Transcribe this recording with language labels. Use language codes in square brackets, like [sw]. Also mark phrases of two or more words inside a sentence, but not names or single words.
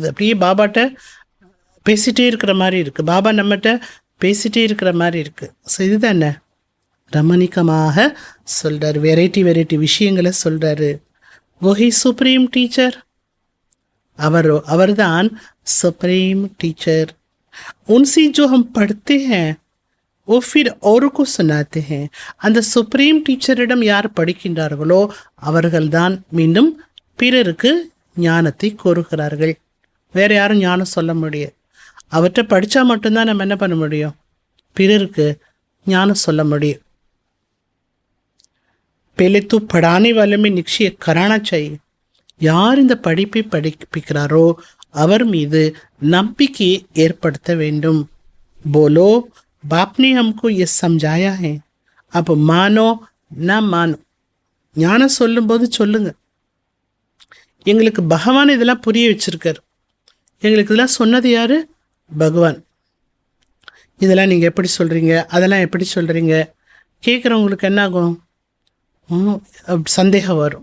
[ta] அப்படியே பாபாட்ட பேசிகிட்டே இருக்கிற மாதிரி இருக்குது, பாபா நம்மகிட்ட பேசிகிட்டே இருக்கிற மாதிரி இருக்குது. ஸோ இதுதான் என்ன ரமணிக்கமாக சொல்கிறார். வெரைட்டி விஷயங்களை சொல்கிறாரு. [hi] वही सुप्रीम टीचर, [ta] அவர்தான் [en] supreme teacher. [hi] उनसे जो हम पढ़ते हैं वो फिर और को सुनाते हैं. [ta] அந்த சுப்ரீம் டீச்சரிடம் யார் படிக்கின்றார்களோ அவர்கள்தான் மீண்டும் பிறருக்கு ஞானத்தை கூறுகிறார்கள். வேறு யாரும் ஞானம் சொல்ல முடியாது. அவற்றை படித்தா மட்டும்தான் நம்ம என்ன பண்ண முடியும்? பிறருக்கு ஞானம் சொல்ல முடியும். [hi] पहले तो पढ़ाने वाले में निश्चय कराना चाहिए. [ta] யார் இந்த படிப்பை படிப்பிக்கிறாரோ அவர் மீது நம்பிக்கை ஏற்படுத்த வேண்டும். [hi] बोलो बाप ने हमको ये समझाया है, अब मानो ना मानो. [ta] ஞானம் சொல்லும்போது சொல்லுங்க, எங்களுக்கு பகவான் இதெல்லாம் புரிய வச்சிருக்காரு, எங்களுக்கு இதெல்லாம் சொன்னது யாரு? பகவான். இதெல்லாம் நீங்கள் எப்படி சொல்கிறீங்க, அதெல்லாம் எப்படி சொல்கிறீங்க? கேட்குறவங்களுக்கு என்ன ஆகும்? சந்தேகம் வரும்.